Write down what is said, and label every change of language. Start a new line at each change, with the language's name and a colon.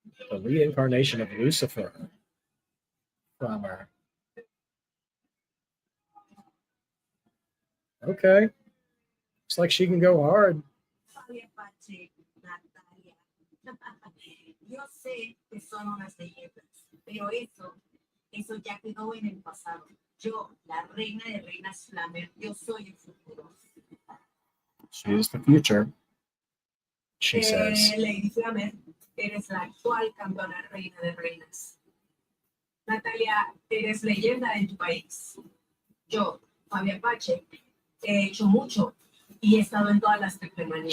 English: The reincarnation of Lucifer. Flammer. Okay. Looks like she can go hard. Faby, Apache, Natalya.
Spanish: Yo sé que son unas leyendas, pero eso ya quedó en el pasado. Yo, la reina de reinas Flammer, yo soy el futuro.
English: She is the future, she says.
Spanish: Lady Flammer, eres la actual campeona reina de reinas. Natalya, eres leyenda en tu país. Yo, Faby Apache, he hecho mucho y he estado en todas las Triplemanias.